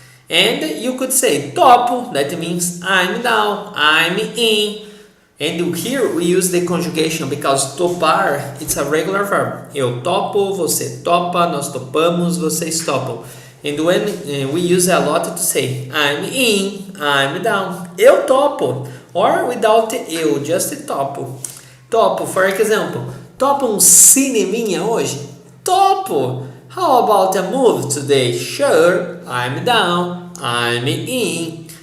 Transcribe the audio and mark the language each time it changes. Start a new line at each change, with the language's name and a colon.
English: And you could say topo, that means I'm down, I'm in. And here we use the conjugation because topar, it's a regular verb.
Portuguese: Eu topo, você topa, nós topamos, vocês topam.
English: And when we use a lot to say I'm in, I'm down.
Portuguese: Eu topo.
English: Or without eu, just topo.
Portuguese: Topo,
English: for example,
Portuguese: topa cineminha hoje? Topo.
English: How about a movie today? Sure, I'm down, I'm in.